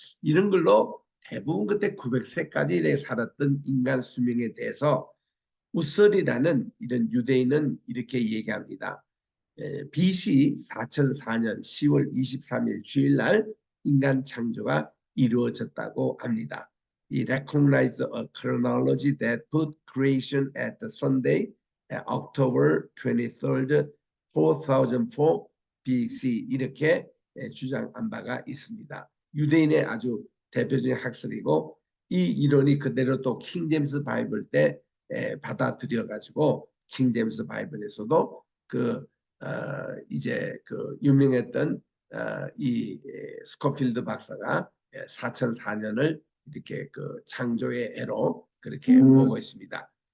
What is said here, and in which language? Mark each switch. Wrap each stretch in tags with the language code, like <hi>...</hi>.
<ko>이런 걸로 대부분 그때 900세까지 살았던 인간 수명에 대해서 우설이라는 이런 유대인은 이렇게 얘기합니다. BC 4004년 10월 23일 주일날 인간 창조가 이루어졌다고 합니다.</ko> <en>He recognized a chronology that put creation at the Sunday, October 23rd, 4004 BC</en> <ko>이렇게 주장한 바가 있습니다. 유대인의 아주 대표적인 학설이고 이 이론이 그대로 또 킹제임스 바이블 때 받아들여 가지고 킹제임스 바이블에서도 그 이제 그 유명했던 이 스코필드 박사가 4004년을 이렇게 그 창조의 애로 그렇게 보고 있습니다.</ko>